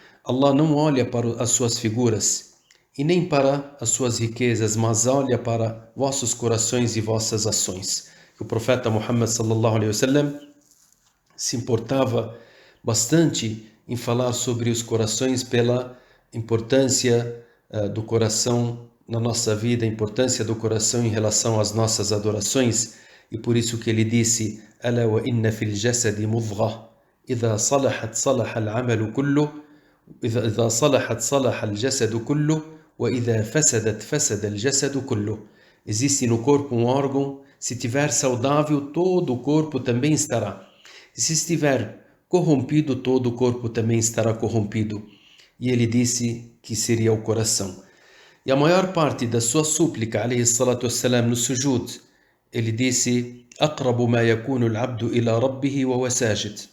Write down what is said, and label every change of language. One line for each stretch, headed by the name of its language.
Portuguese: Allah não olha para as suas figuras e nem para as suas riquezas, mas olha para vossos corações e vossas ações. O profeta Muhammad sallallahu alaihi wasallam se importava bastante em falar sobre os corações pela importância do coração na nossa vida, a importância do coração em relação às nossas adorações. E por isso que ele disse:
Arabic: ألا وإن في الجسد مضغة إذا صلحت صلح العمل كله إذا صلحت صلح الجسد كله وإذا فسدت فسد الجسد كله.
Portuguese: Existe no corpo um órgão, se estiver saudável, todo o corpo também estará. E se estiver corrompido, todo o corpo também estará corrompido. E ele disse que seria o coração. E a maior parte da sua súplica, alayhi salatu wassalam, no sujud, ele disse:
Arabic: أقرب ما يكون العبد إلى ربه وهو ساجد.